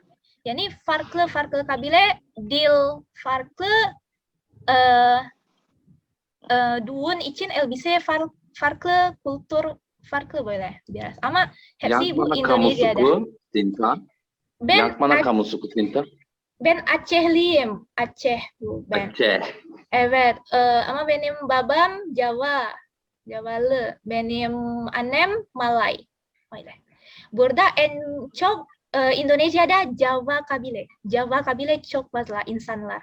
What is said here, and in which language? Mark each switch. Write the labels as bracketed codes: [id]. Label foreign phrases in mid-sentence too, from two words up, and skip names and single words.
[tr] Yani farklı kabile, dil farklı, düğün için elbise farklı, kultur farklı böyle biraz. Ama hepsi bu Indonesia'da. Tinta. Ben [id] kamu suku Tinta? [tr] Ben Acehliyim. Aceh bu ben. Aceh. Evet. Ama benim babam Javalı. Benim annem Malay. Öyle. Burada en çok Indonesia'da Java kabile çok fazla insanlar.